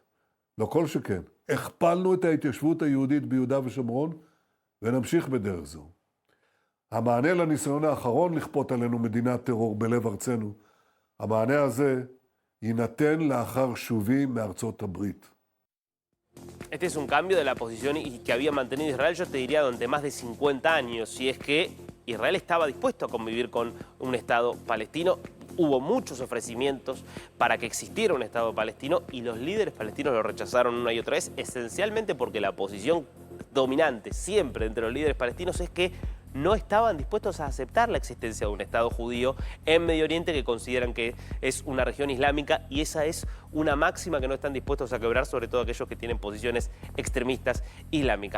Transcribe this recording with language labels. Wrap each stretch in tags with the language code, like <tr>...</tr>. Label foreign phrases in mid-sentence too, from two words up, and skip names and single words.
<he>לא כל שכן. הכפלנו את ההתיישבות היהודית ביהודה ושומרון ונמשיך בדרך זו. המענה לניסיון האחרון לכפות עלינו מדינת טרור בלב ארצנו, המענה הזה יינתן לאחר שובי מארצות הברית.</he> <es>Este es un cambio de la posición que había mantenido Israel, yo te diría, durante más de 50 años. Si es que Israel estaba dispuesto a convivir con un Estado palestino. Hubo muchos ofrecimientos para que existiera un Estado palestino y los líderes palestinos lo rechazaron una y otra vez, esencialmente porque la posición dominante siempre entre los líderes palestinos es que no estaban dispuestos a aceptar la existencia de un Estado judío en Medio Oriente, que consideran que es una región islámica, y esa es una máxima que no están dispuestos a quebrar, sobre todo aquellos que tienen posiciones extremistas islámicas.</es>